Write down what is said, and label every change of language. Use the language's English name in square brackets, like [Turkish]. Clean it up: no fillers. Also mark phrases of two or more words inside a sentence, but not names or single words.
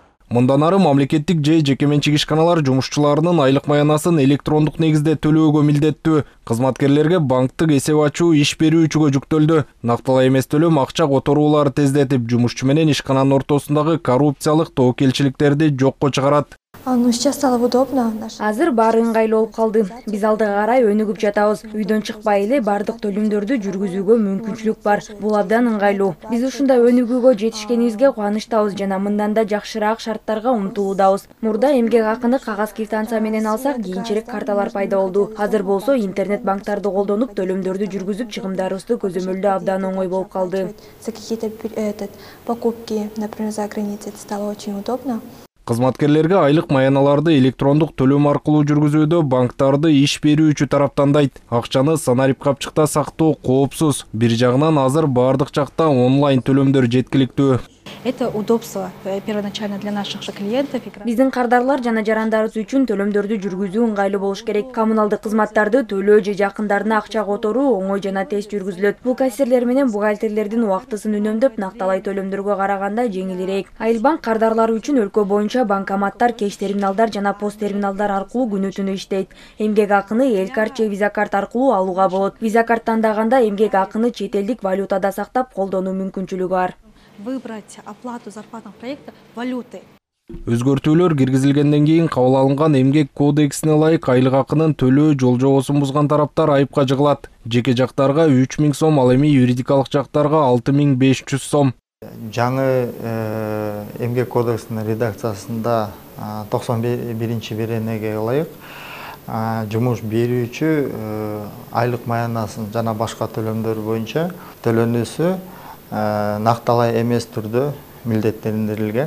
[Kyrgyz] Мындан ары мамлекеттик же жекеменчик ишканалар жумушчуларынын айлык маянасын электрондук негизде төлөөгө милдеттүү. Кызматкерлерге банктык эсеп ачуу иш берүүчүгө жүктөлдү. Накталай эмес төлөм акча которууларды тездетип, жумушчу менен ишкананын ортосундагы коррупциялык тобокелчиликтерди жокко чыгарат. [Russian] Ну, сейчас стало удобно. [Kyrgyz] Азыр баары ыңгайлуу болуп калды. Биз алдыга карай өнүгүп жатабыз. Үйдөн чыкпай эле бардык төлөмдөрдү жүргүзүүгө мүмкүнчүлүк бар. Бул абдан ыңгайлуу. Биз ушундай өнүгүүгө жетишкенибизге кубанычтабыз жана мындан да жакшыраак шарттарга умтулуудабыз. Мурда эмгек акыны кагаз квитанция менен алсак, кийинчерээк карталар пайда болду. Азыр болсо интернет банктарды колдонуп төлөмдөрдү жүргүзүп чыгымдарыбызды көзөмөлдөө абдан оңой болуп калды. [Russian] За какие-то покупки, например, за границей, это стало очень удобно. [Kyrgyz] Кызматкерлерге айлык маяналарды электрондук төлөм аркылуу жүргүзүүдө банктарды иш берүүчү тараптандайт. Акчаны санарип капчыкта сактоо коопсуз. Бир жагынан азыр бардык жакта онлайн төлөмдөр жеткиликтүү. [Russian] Это удобство первоначально для наших же клиентов. [Kyrgyz] Биздин кардарлар жана жарандарыбыз үчүн төлөмдөрдү жүргүзүү ыңгайлуу болуш керек. Коммуналдык кызматтарды төлөө же жакындарына акча которуу оңой жана тез жүргүзүлөт. Бул кассирлер менен бухгалтерлердин убактысын үнөмдөп, накталай төлөмдөргө караганда жеңилирээк. Айылбанк кардарлары үчүн өлкө боюнча банкоматтар, кеш терминалдар жана пост терминалдар аркылуу күнү-түнү иштейт. Эмгек акыны Элкарт же Виза карт аркылуу алууга болот. Виза карт тандаганда эмгек акыны чет элдик валютада сактап колдонуу мүмкүнчүлүгү бар. [Russian] Выбрать оплату зарплатного проекта валюты. [Kyrgyz] Өзгөртүүлөр киргизилгенден кийин кабыл алынган эмгек кодексине ылайык айлык акынын төлөө жол-жобосун бузган тараптар айыпка жыгылат. Жеке жактарга 3000 сом, ал эми юридикалык жактарга 6500 сом. Жаңы эмгек кодексинин редакциясында 91-беренеге ылайык жумуш берүүчү айлык маянасын жана башка төлөмдөр боюнча төлөнүүсү накталай эмес түрдө милдеттендирилген.